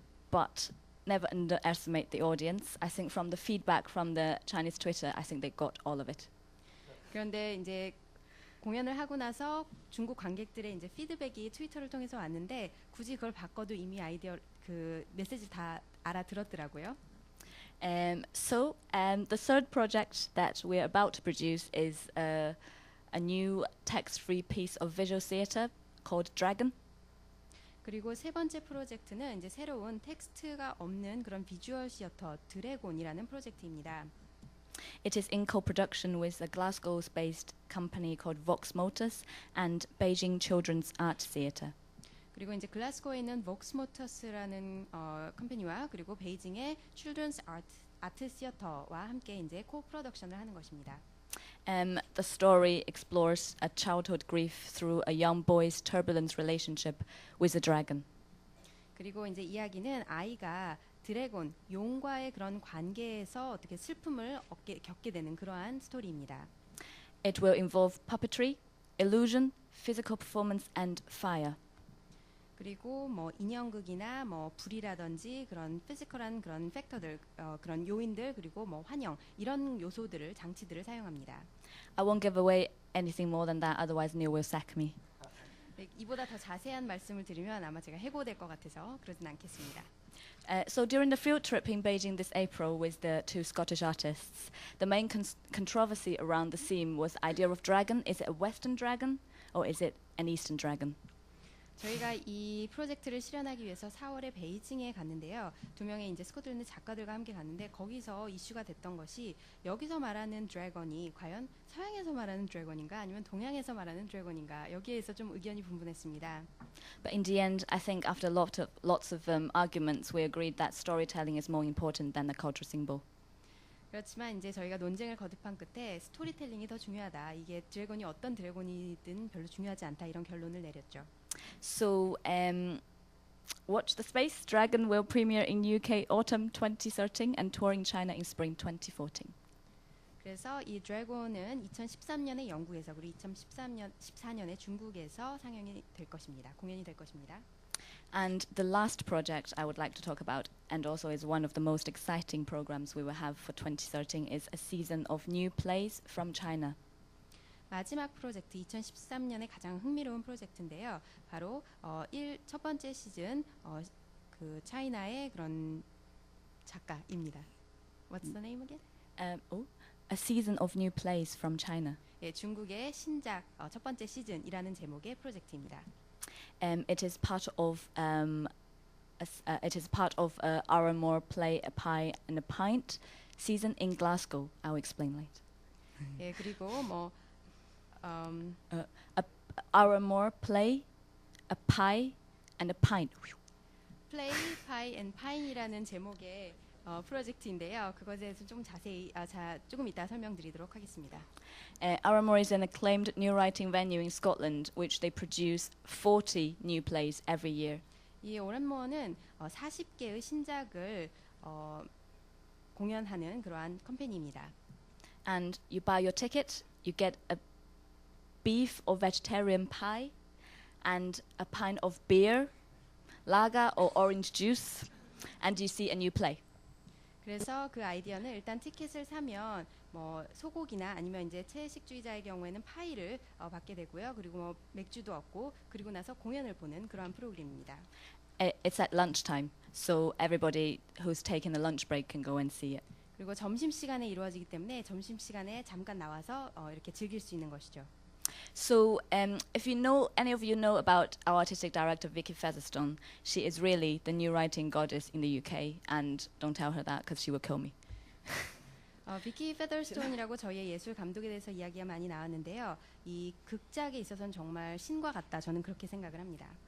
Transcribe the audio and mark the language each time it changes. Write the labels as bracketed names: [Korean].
[English] But never underestimate the audience. I think from the feedback from the Chinese Twitter, I think they got all of it. [Korean] 그런데 이제 공연을 하고 나서 중국 관객들의 이제 피드백이 트위터를 통해서 왔는데 굳이 그걸 바꿔도 이미 그 메시지 다 알아들었더라고요. [English] So the third project that we're about to produce is a new text-free piece of visual theatre called Dragon. [Korean] 그리고 세 번째 프로젝트는 이제 새로운 텍스트가 없는 그런 비주얼 시어터 드래곤이라는 프로젝트입니다. [English] It is in co-production with a Glasgow-based company called Vox Motors and Beijing Children's Art Theatre. [Korean] 그리고 이제 글라스고에 있는 Vox Motors라는 컴퍼니와 그리고 베이징의 Children's Art Theatre와 함께 이제 코-프로덕션을 하는 것입니다. [English] The story explores a childhood grief through a young boy's turbulent relationship with a dragon. [Korean] 그리고 이제 이야기는 아이가 드래곤, 용과의 그런 관계에서 어떻게 슬픔을 겪게 되는 그러한 스토리입니다. [English] It will involve puppetry, illusion, physical performance and fire. [Korean] 그리고 뭐 인형극이나 뭐 불이라든지 그런 피지컬한 그런 팩터들, 그런 요인들 그리고 뭐 환영 이런 요소들을 장치들을 사용합니다. [English] I won't give away anything more than that, otherwise Neil will sack me. [Korean] 이보다 더 자세한 말씀을 드리면 아마 제가 해고될 것 같아서 그러진 않겠습니다. [English] So during the field trip in Beijing this April with the two Scottish artists, the main controversy around the theme was the idea of dragon. Is it a Western dragon or is it an Eastern dragon? [Korean] 저희가 이 프로젝트를 실현하기 위해서 4월에 베이징에 갔는데요. 두 명의 이제 스코틀랜드 작가들과 함께 갔는데 거기서 이슈가 됐던 것이 여기서 말하는 드래곤이 과연 서양에서 말하는 드래곤인가 아니면 동양에서 말하는 드래곤인가 여기에서 좀 의견이 분분했습니다. [English] But in the end, I think after lots of arguments, we agreed that storytelling is more important than the cultural symbol. [Korean] 그렇지만 이제 저희가 논쟁을 거듭한 끝에 스토리텔링이 더 중요하다. 이게 드래곤이 어떤 드래곤이든 별로 중요하지 않다. 이런 결론을 내렸죠. [English] So, watch the space. Dragon will premiere in UK autumn 2013 and tour in China in spring 2014. [Korean] 그래서 이 드래곤은 2013년에 영국에서 그리고 2014년에 중국에서 상영이 될 것입니다. 공연이 될 것입니다. [English] And the last project I would like to talk about, and also is one of the most exciting programs we will have for 2013, is a season of new plays from China. [Korean] 마지막 프로젝트 2013년에 가장 흥미로운 프로젝트인데요. 바로 첫 번째 시즌 그 차이나의 그런 작가입니다. [English] What's the name again? A season of new plays from China. [Korean] 예, 중국의 신작 첫 번째 시즌이라는 제목의 프로젝트입니다. [English] It is part of our more play a pie and a pint season in Glasgow. I'll explain later. [Korean] 예, 그리고 뭐 [English] our more play a pie and a pint. [Korean] Play, Pie and Pine이라는 제목의 프로젝트인데요. 그것에 대해서 좀 자세히 조금 이따 설명드리도록 하겠습니다. [English] Aramore is an acclaimed new writing venue in Scotland, which they produce 40 new plays every year. [Korean] 이 오란모어는 40개의 신작을 공연하는 그러한 컴퍼니입니다. [English] And you buy your ticket, you get a beef or vegetarian pie, and a pint of beer, lager or orange juice, and you see a new play. [Korean] 그래서 그 아이디어는 일단 티켓을 사면 뭐 소고기나 아니면 이제 채식주의자의 경우에는 파이를 받게 되고요. 그리고 뭐 맥주도 얻고 그리고 나서 공연을 보는 그러한 프로그램입니다. [English] It's at lunchtime, so everybody who's taken a lunch break can go and see it. [Korean] 그리고 점심 시간에 이루어지기 때문에 점심 시간에 잠깐 나와서 이렇게 즐길 수 있는 것이죠. [English] So, if any of you know about our artistic director Vicky Featherstone, she is really the new writing goddess in the UK, and don't tell her that because she will kill me. [Korean] 비키 페더스톤이라고 저희의 예술 감독에 대해서 이야기가 많이 나왔는데요. 이 극작에 있어서는 정말 신과 같다. 저는 그렇게 생각을 합니다.